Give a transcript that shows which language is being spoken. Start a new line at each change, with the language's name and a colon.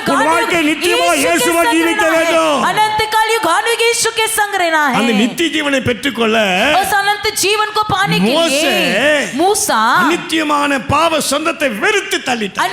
Tamil: உன் வாழ்க்கை நித்தியமாய் இயேசுவோடு ஜீவிக்க வேண்டும்.
Hindi: अनंत काल युगानुयुग यीशु के संग रहना है।
Tamil: அந்த நித்திய ஜீவனை பெற்றுக்கொள்ள
Hindi: उस अनंत जीवन को पाने के लिए मूसा
Tamil: நித்தியமான பாவ சொந்தத்தை வெறுத்து தள்ளிட்டார்.